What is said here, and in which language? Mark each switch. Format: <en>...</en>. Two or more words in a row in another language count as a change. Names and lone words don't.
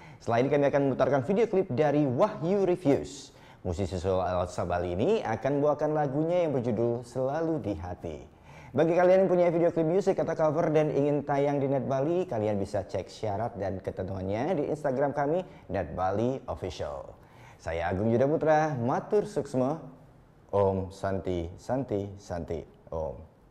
<id>Selain kami akan memutarkan video klip dari Wahyu Reviews, musisi solo asal Bali ini akan membawakan lagunya yang berjudul Selalu di Hati. Bagi kalian yang punya video klip musik atau cover dan ingin tayang di Net Bali, kalian bisa cek syarat dan ketentuannya di Instagram kami, @NetBaliOfficial. Saya Agung Yuda Putra,</id> <ban>matur suksma,</ban> <sa>Om Santi Santi Santi Om.</sa>